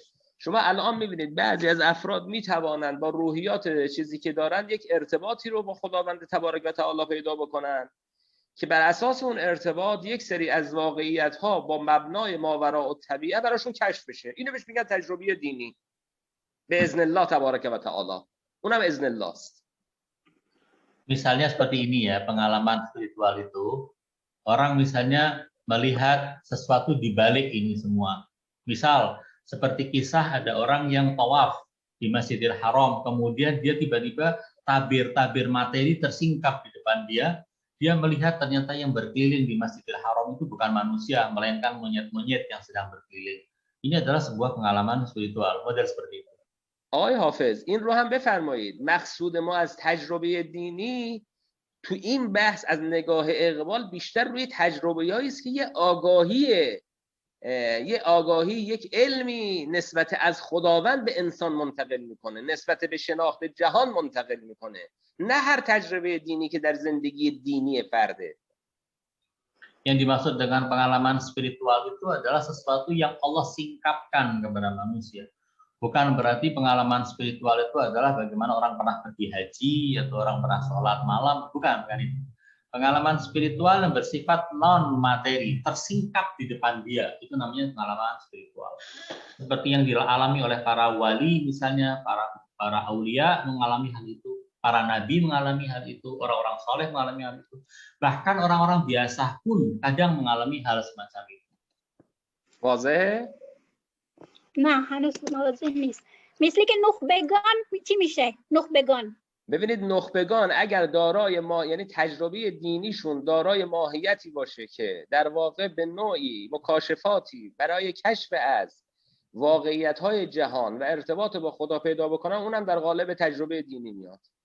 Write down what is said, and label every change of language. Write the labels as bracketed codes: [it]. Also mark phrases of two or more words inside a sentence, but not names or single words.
[fa] شما الان میبینید بعضی از افراد میتوانند با روحیات چیزی که دارند یک ارتباطی رو با خداوند تبارک و تعالی پیدا بکنن که بر اساس اون ارتباط یک سری از واقعیت ها با مبنای ماوراء الطبیعه براشون کشف بشه. اینو بهش میگن تجربه دینی به اذن الله تبارک و تعالی. اونم اذن الله است. [id] Misalnya seperti ini ya, pengalaman spiritual itu, orang misalnya melihat sesuatu di balik ini semua. Misal, seperti kisah ada orang yang tawaf di Masjidil Haram, kemudian dia tiba-tiba tabir-tabir materi tersingkap di depan dia. Dia melihat ternyata yang berkeliling di Masjidil Haram itu bukan manusia, melainkan monyet-monyet yang sedang berkeliling. Ini adalah sebuah pengalaman spiritual, model seperti itu. [fa] آقای حافظ این رو هم بفرمایید. مقصود ما از تجربه دینی تو این بحث از نگاه اقبال بیشتر روی تجربه‌ای است که یه آگاهی یک علمی نسبت از خداوند به انسان منتقل میکنه، نسبت به شناخت جهان منتقل میکنه، نه هر تجربه دینی که در زندگی دینی فرده. [id] Yang dimaksud dengan pengalaman spiritual itu adalah sesuatu yang Allah singkapkan kepada manusia. Bukan berarti pengalaman spiritual itu adalah bagaimana orang pernah pergi haji atau orang pernah sholat malam, bukan itu. Pengalaman spiritual yang bersifat non materi, tersingkap di depan dia, itu namanya pengalaman spiritual. Seperti yang dialami oleh para wali, misalnya para aulia mengalami hal itu, para nabi mengalami hal itu, orang-orang soleh mengalami hal itu, bahkan orang-orang biasa pun kadang mengalami hal semacam itu. [fa] واضحه؟ نه هنوز واضح نیست. مثل که نخبگان چی میشه؟ نخبگان ببینید نخبگان اگر دارای ما یعنی تجربه دینیشون دارای ماهیتی باشه که در واقع به نوعی مکاشفاتی برای کشف از واقعیت‌های جهان و ارتباط با خدا پیدا بکنن، اونم در قالب تجربه دینی میاد.